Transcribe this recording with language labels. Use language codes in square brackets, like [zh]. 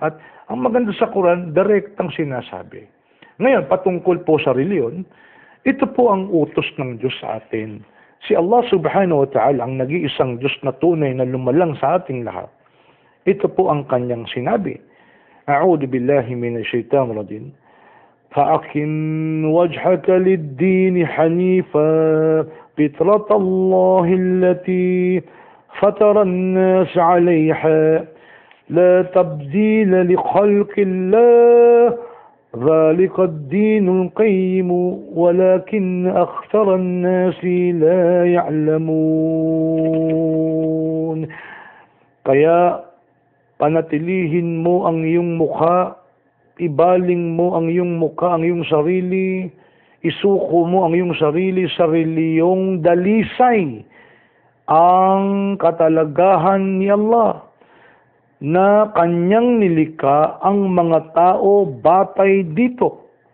[tl] At ang maganda sa Quran, direktang sinasabi. Ngayon, patungkol po sa reliyon, ito po ang utos ng Diyos sa atin. Si Allah subhanahu wa ta'ala ang nag-iisang Diyos na tunay na lumalang sa ating lahat. Ito po ang kanyang sinabi. [ar] A'udhu billahi minash shaitanir rajim. فأقم وجهك للدين حنيفا فطرة الله التي فطر الناس عليها لا تبديل لخلق الله ذلك الدين القيم ولكن أكثر الناس لا يعلمون. [tl] Kaya panatilihin mo ang iyong mukha, ibaling mo ang iyong mukha, ang iyong sarili, isuko mo ang iyong sarili sa reliyong dalisay, ang katalagahan ni Allah, na kanyang nilikha ang mga tao batay dito.